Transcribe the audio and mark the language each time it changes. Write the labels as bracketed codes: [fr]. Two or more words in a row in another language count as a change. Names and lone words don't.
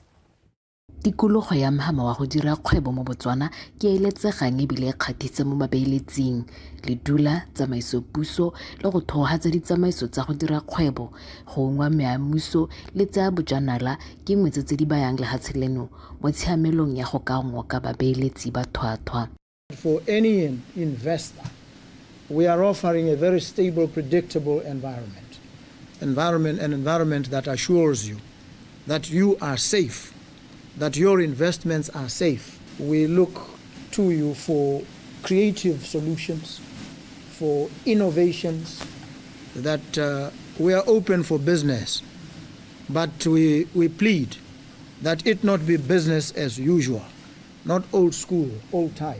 [tn] Tikologo ya mahama wa go dira kgwebo mo Botswana ke eletsegang ebile kgatitse mo babeeletsing le dula tsamaiso puso le go thogatsa ditsamaiso tsa go dira kgwebo go ngwa meamuso le tsa bojanala ke ngwe tse di bayang lehatshe leno mo tshiamelong ya go ka ngoka babeeletsi ba thwathwa. [en] For any investor, we are offering a very stable, predictable environment. An environment that assures you that you are safe, that your investments are safe. We look to you for creative solutions, for innovations, that we are open for business, but we plead that it not be business as usual, not old school, old type.